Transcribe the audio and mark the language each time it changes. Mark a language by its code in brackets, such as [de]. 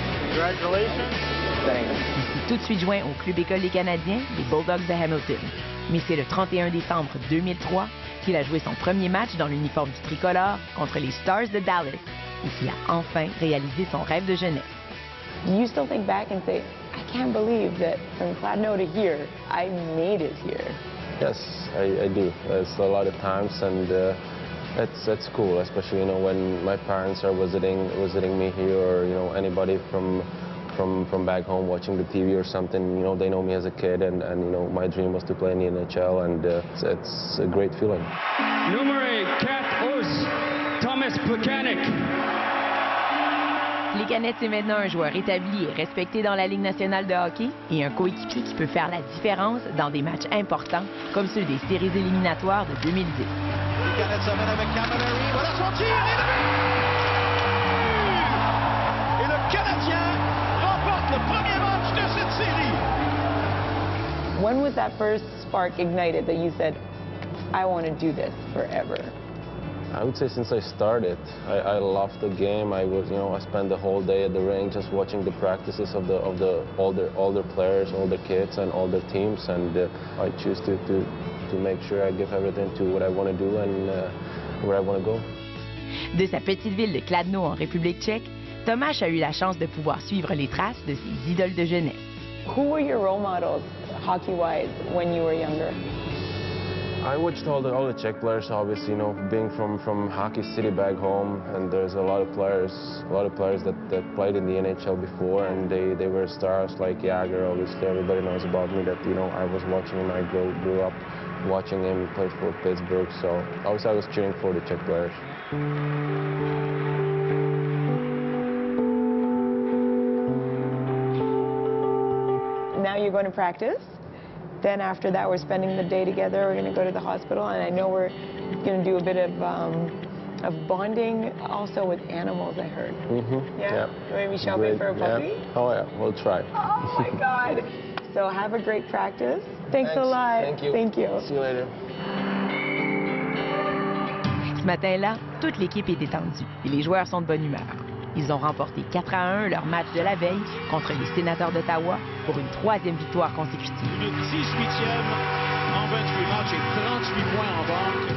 [en] Congratulations. [fr] Il s'est tout de suite joint au club école des Canadiens, les Bulldogs de Hamilton. Mais c'est le 31 décembre 2003 qu'il a joué son premier match dans l'uniforme du tricolore contre les Stars de Dallas et qu'il a enfin réalisé son rêve de jeunesse. [en] You still think back and say, I can't believe that from Kladno to here, I made it here. Yes, I do. It's a lot of times, and it's cool, especially when my parents are visiting me here, or anybody from back home watching the TV or something. They know me as a kid, and my dream was to play in the NHL, and it's a great feeling. [fr] Numéro 14, Tomáš Plekanec. Plekanec est maintenant un joueur établi et respecté dans la Ligue nationale de hockey et un coéquipier qui peut faire la différence dans des matchs importants comme ceux des séries éliminatoires de 2010. Plekanec s'amène avec Camilleri. Voilà son tir et le but! Et le Canadien remporte le premier match de cette série. [en] When was that first spark ignited that you said, I want to do this forever? I would say since I started, I loved the game. I spent the whole day at the rink just watching the practices of the older players, older kids, and older teams, and I choose to make sure I give everything to what I want to do and where I want to go. [fr] De sa petite ville de Kladno en République tchèque, Tomáš a eu la chance de pouvoir suivre les traces de ses idoles de jeunesse. [en] Who were your role models, hockey-wise, when you were younger? I watched all the Czech players, obviously, being from Hockey City back home, and there's a lot of players that played in the NHL before, and they were stars like Jagr. Obviously, everybody knows about me that I was watching him. I grew up watching him play for Pittsburgh, so obviously I was cheering for the Czech players. Now you're going to practice. Then after that, we're spending the day together. We're going to go to the hospital, and I know we're going to do a bit of of bonding also with animals, I heard. Mm-hmm. Yeah? Maybe show me for a puppy? Yeah. Oh, yeah, we'll try. Oh, my God. So have a great practice. Thanks a lot. Thank you. Thank you. See you later. [fr] Ce matin-là, toute l'équipe est détendue et les joueurs sont de bonne humeur. Ils ont remporté 4-1 leur match de la veille contre les Sénateurs d'Ottawa pour une 3e victoire consécutive. Une 18e en 28 matchs et 38 points en banque.